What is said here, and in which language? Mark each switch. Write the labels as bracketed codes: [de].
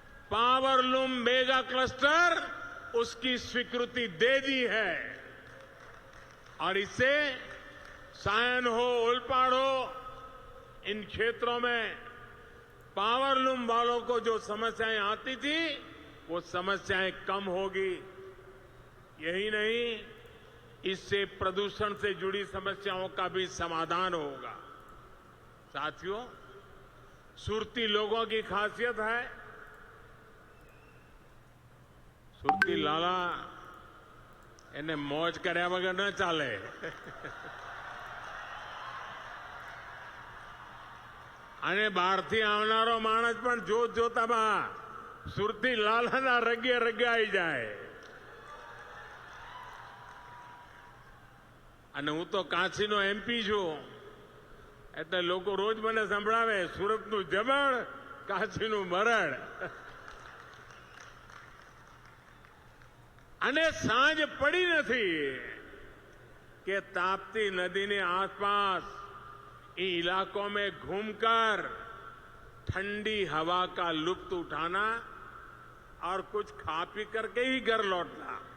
[hi] Powerloom mega cluster उसकी स्वीकृति दे दी है और इससे सायन हो, ओलपाड़ हो, इन क्षेत्रों में पावरलूम वालों को जो समस्याएं आती थी वो समस्याएं कम होगी। यही नहीं, इससे प्रदूषण से जुड़ी समस्याओं का भी समाधान होगा। साथियों, सुरती लोगों की खासियत है, [gu] સુરતી લાલા એને મોજ કર્યા વગર ન ચાલે। અને બહારથી આવનારો માણસ પણ જોતામાં સુરતી લાલાના રગે રગાઈ જાય। અને હું તો કાશીનો એમપી છું, એટલે લોકો રોજ મને સંભળાવે સુરતનું જમણ, કાશીનું મરણ। અને સાંજ પડી નથી કે [hi] ताप्ती नदी ने आसपास इन इलाकों में घूमकर ठंडी हवा का लुत्फ उठाना और कुछ खा पी करके ही घर लौटना।